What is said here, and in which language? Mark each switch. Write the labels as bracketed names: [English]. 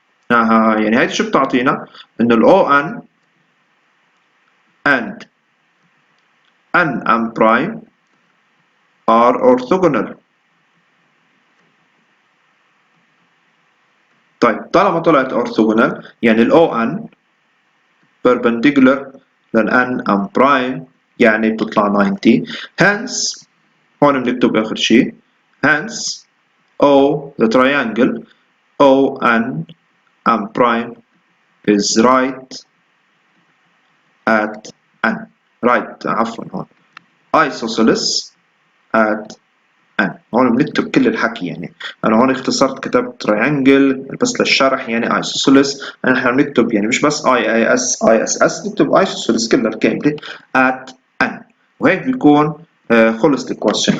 [Arabic] يعني هيدي شو بتعطينا؟ انه ال [English] on and n prime are orthogonal. [Arabic] طيب طالما طلعت orthogonal يعني ال on perpendicular لل n prime يعني بتطلع 90. [English] hence [Arabic] هون بنكتب اخر شيء [English] hence O the triangle ON M prime is right at N. right [Arabic] عفوا هون [English] isosceles at N. [Arabic] هون بنكتب كل الحكي يعني أنا هون اختصرت كتبت triangle بس للشرح يعني isosceles. نحن بنكتب يعني مش بس IS نكتب isosceles كلها الكاملة at N وهيك بيكون خلص الكويستشن.